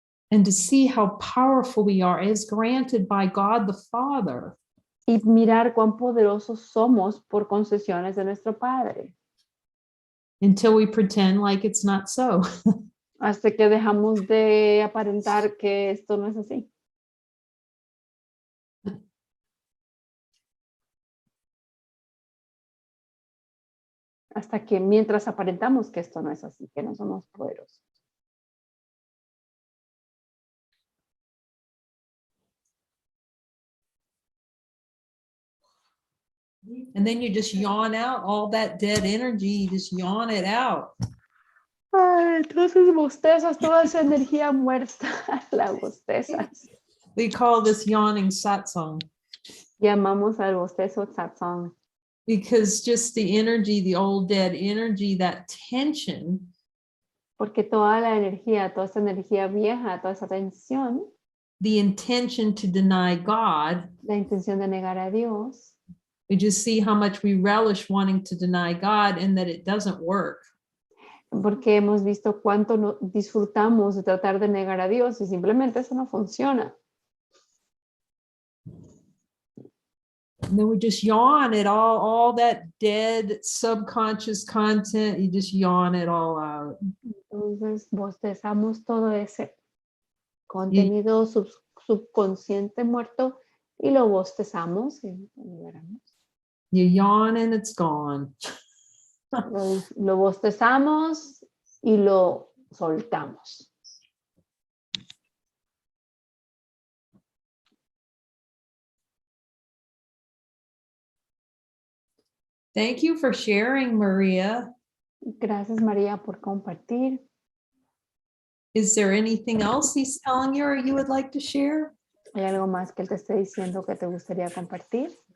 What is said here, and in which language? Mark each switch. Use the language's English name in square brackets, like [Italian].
[English] And to see how powerful we are as granted by God the Father. [Spanish] Y mirar cuán poderosos somos por concesiones de nuestro Padre. [English] Until we pretend like it's not so. [Spanish] Hasta que dejamos de aparentar que esto no es así. Hasta que mientras aparentamos que esto no es así, que no somos poderosos. [English] And then you just yawn out all that dead energy, you just yawn it out. [Spanish] Ay, entonces bostezas toda esa energía muerta, la bostezas. [English] We call this yawning satsang. [Spanish] Llamamos al bostezo satsang. [English] Because just the energy, the old dead energy, that tension. [Spanish] Porque toda la energía, toda esa energía vieja, toda esa tensión, [English] the intention to deny God. [Spanish] la intención de negar a Dios. [English] We just see how much we relish wanting to deny God and that it doesn't work. [Spanish] Porque hemos visto cuánto disfrutamos de tratar de negar a Dios y simplemente eso no funciona. [English] And then we just yawn it all that dead subconscious content, you just yawn it all out. [Spanish] Entonces bostezamos todo ese contenido subconsciente muerto y lo bostezamos y lo liberamos. [English] You yawn and it's gone. [Spanish] Lo bostezamos y lo soltamos. [English] Thank you for sharing, Maria. [Spanish] Gracias, María, por compartir. [English] Is there anything else he's telling you or you would like to share? [Spanish] ¿Hay algo más que él te esté diciendo que te gustaría compartir?